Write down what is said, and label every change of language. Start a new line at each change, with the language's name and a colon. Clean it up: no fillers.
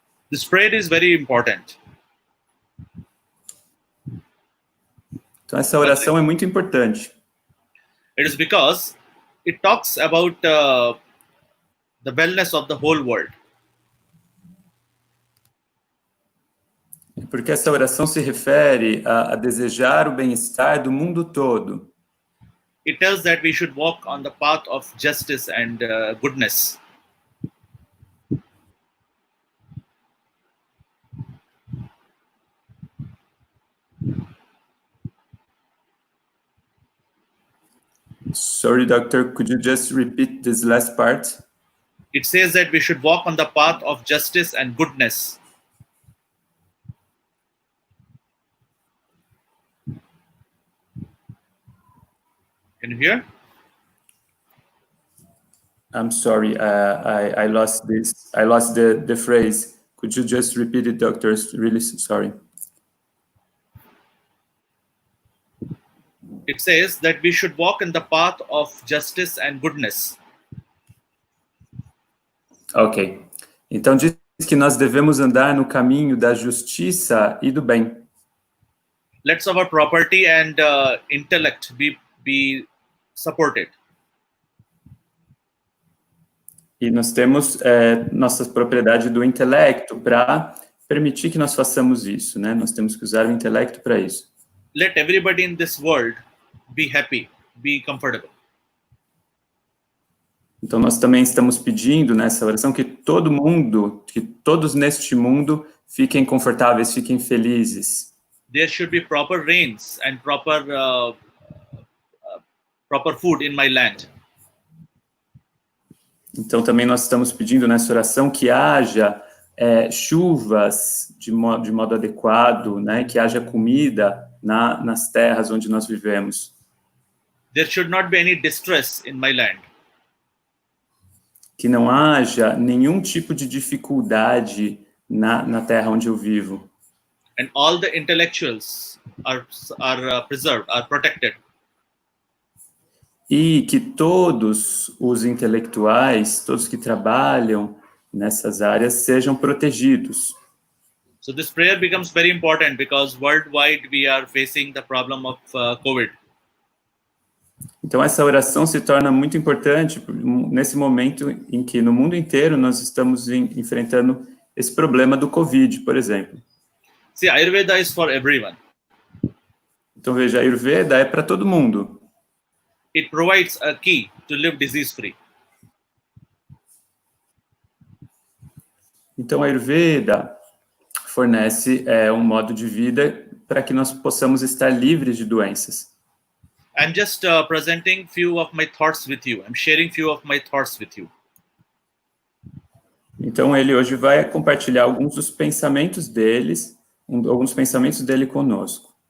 English: This prayer is very important.
Portuguese: Então, essa oração é muito importante.
English: It is because it talks about the wellness of the whole world.
Portuguese: Porque essa oração se refere a desejar o bem-estar do mundo todo.
English: It tells that we should walk on the path of justice and goodness. Sorry, doctor, could you just repeat this last part? It says that we should walk on the path of justice and goodness. Can you hear? I'm sorry, I lost this. I lost the phrase. Could you just repeat it, doctor? Really sorry. It says that we should walk in the path of justice and goodness. Ok.
Portuguese: Então diz que nós devemos andar no caminho da justiça e do bem.
English: Let our property and intellect be supported.
Portuguese: E nós temos nossa propriedade do intelecto para permitir que nós façamos isso, né? Nós temos que usar o intelecto para isso.
English: Let everybody in this world be happy, be comfortable.
Portuguese: Então nós também estamos pedindo nessa oração que todo mundo, que todos neste mundo fiquem confortáveis, fiquem felizes.
English: There should be proper rains and proper food in my land.
Portuguese: Então também nós estamos pedindo nessa oração que haja chuvas de modo adequado, né? Que haja comida nas terras onde nós vivemos.
English: There should not be any distress in my land.
Portuguese: Que não haja nenhum tipo de dificuldade na terra onde eu vivo.
English: And all the intellectuals are preserved, are protected.
Portuguese: E que todos os intelectuais, todos que trabalham nessas áreas, sejam protegidos.
English: So this prayer becomes very important because worldwide we are facing the problem of COVID.
Portuguese: Então essa oração se torna muito importante nesse momento em que no mundo inteiro nós estamos enfrentando esse problema do Covid, por exemplo.
English: See, Ayurveda is for everyone.
Portuguese: Então veja, a Ayurveda é para todo mundo.
English: It provides a key to live disease-free.
Portuguese: Então a Ayurveda fornece um modo de vida para que nós possamos estar livres de doenças.
English: I'm just presenting few of my thoughts with you. I'm sharing few of my thoughts with you.
Portuguese: Então ele hoje vai compartilhar alguns dos pensamentos alguns pensamentos dele conosco.